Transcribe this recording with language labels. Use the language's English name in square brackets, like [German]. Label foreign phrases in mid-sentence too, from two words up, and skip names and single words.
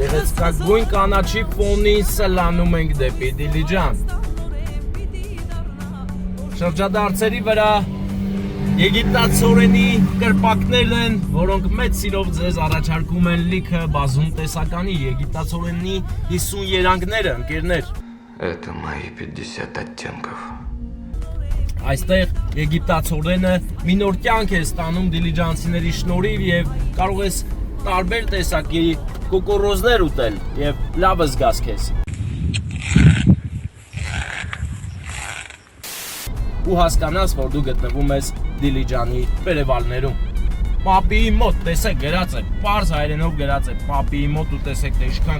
[Armenian] Գեղեցկագույն կանաչի ֆոնին սլանում ենք դեպի Դիլիջան։ Շրջադարձերի վրա Եգիպտացորենի կրպակներն են, որոնք մեծ սիրով ձեզ առաջարկում են լիքը բազում տեսականի եգիպտացորենի 50 երանգները, ընկերներ։ [Russian] Это мои 50 оттенков. [Armenian] Այստեղ եգիպտացորենը մի նոր կյանք է ստանում դիլիջանցիների շնորհիվ եւ կարող ես տարբեր տեսակի կոկորոզներ ուտել եւ լավ զգաս քեզ։ Ու հասկանաս, որ դու գտնվում ես Դիլիջանի վերևալներում։ Պապիի մոտ, տեսեք, գրած է, պարզ հայերենով գրած է, պապիի մոտ ու տեսեք, թե ինչքան